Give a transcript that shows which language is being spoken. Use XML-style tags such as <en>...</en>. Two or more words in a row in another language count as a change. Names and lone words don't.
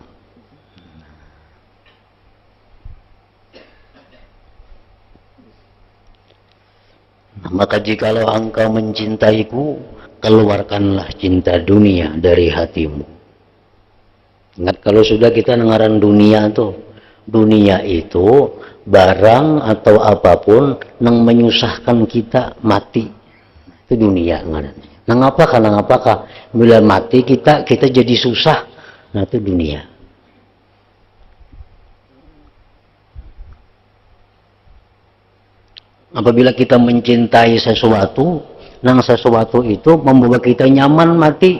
<id>Maka jikalau engkau mencintaiku, keluarkanlah cinta dunia dari hatimu.</id> <bjn>Ingat kalau sudah kita dengaran dunia tuh, dunia itu barang atau apapun yang menyusahkan kita mati. Itu dunia ngarannya. Nang apakah bila mati kita jadi susah. Nah itu dunia.</bjn> <id>Apabila kita mencintai sesuatu, nang sesuatu itu membuat kita nyaman mati.</id>